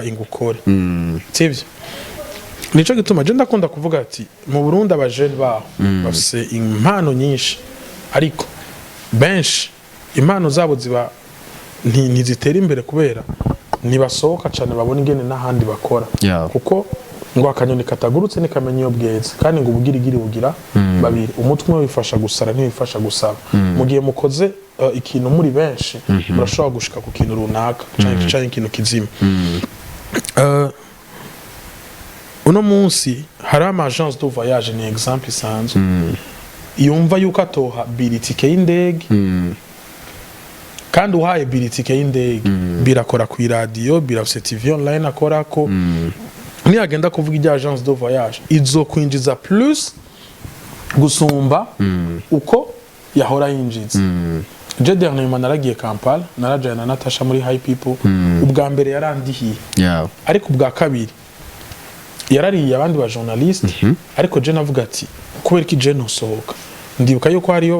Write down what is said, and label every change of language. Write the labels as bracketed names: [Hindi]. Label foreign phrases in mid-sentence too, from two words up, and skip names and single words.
[Rundi] ingukore sivyo nico gituma je ndakunda kuvuga ati mu Burundi abajene baho bafise impano nyinshi ariko benshi impano zabo ziba ntizitera imbere kubera nibasohoka cyane babona ingene n'ahandi bakora kuko ngo akanyoni katagurutse nikamenya iyo bweze kandi ngo ubugirigiri bugira babiri umutwe wifasha gusara ntiwifasha gusaba mu gihe mukoze ikintu muri benshi murashobora gushika ku kintu runaka cyane ikintu kizima uno munsi hari ama [French] agence de voyage [Rundi] ni exemple isanzwe yumva yuko atoha bilitike y'indege kandi uhaye biritike y'indege birakora ku radio birafise TV online akora ko niyagenda kuvuga ijya [French] agence de voyage [Rundi] izo kwinjiza plus gusumba uko yahora yinjiza je dernièrement naragiye Kampala narajana na Natasha muri High People ubwa mbere yarandihiye ariko ubwa kabiri yarariye abandi ba journaliste ariko je navuga ati kubera ki je nosohoka ndibuka yuko hariyo